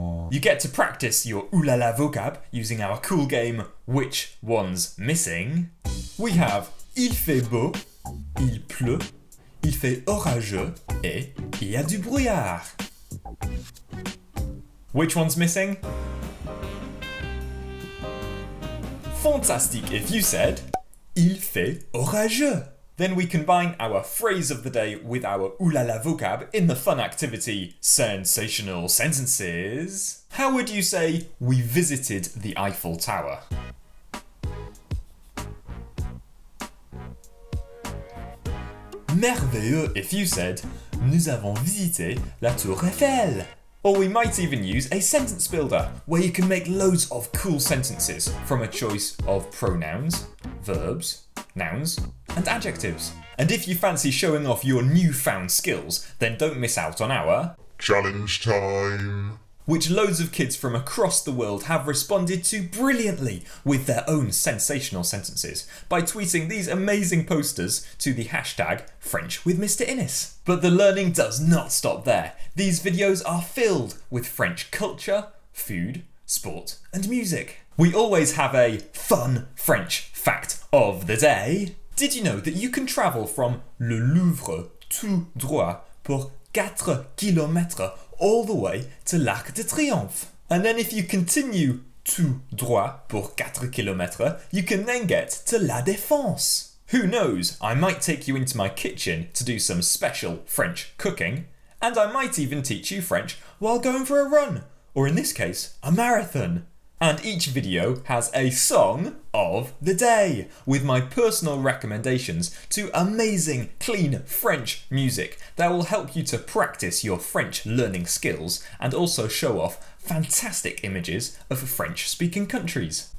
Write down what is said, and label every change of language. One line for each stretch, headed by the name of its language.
English: You get to practice your oulala vocab using our cool game Which One's Missing. We have
French: il fait beau, il pleut, il fait orageux et il y a du brouillard.
English: Which one's missing? Fantastic if you said
French: il fait orageux.
English: Then we combine our phrase of the day with our oulala vocab in the fun activity Sensational Sentences. How would you say we visited the Eiffel Tower?
French: Merveilleux
English: if you said
French: nous avons visité la tour Eiffel.
English: Or we might even use a sentence builder where you can make loads of cool sentences from a choice of pronouns, verbs, nouns, and adjectives. And if you fancy showing off your newfound skills, then don't miss out on our challenge time, which loads of kids from across the world have responded to brilliantly with their own sensational sentences by tweeting these amazing posters to the hashtag French with Mr. Innes. But the learning does not stop there. These videos are filled with French culture, food, sport, and music. We always have a fun French fact of the day. Did you know that you can travel from Le Louvre
French: tout droit pour 4 kilomètres
English: all the way to l'Arc de Triomphe? And then if you continue
French: tout droit pour 4 kilomètres,
English: you can then get to La Défense. Who knows, I might take you into my kitchen to do some special French cooking, and I might even teach you French while going for a run, or in this case, a marathon. And each video has a song of the day, with my personal recommendations to amazing, clean French music that will help you to practice your French learning skills and also show off fantastic images of French-speaking countries.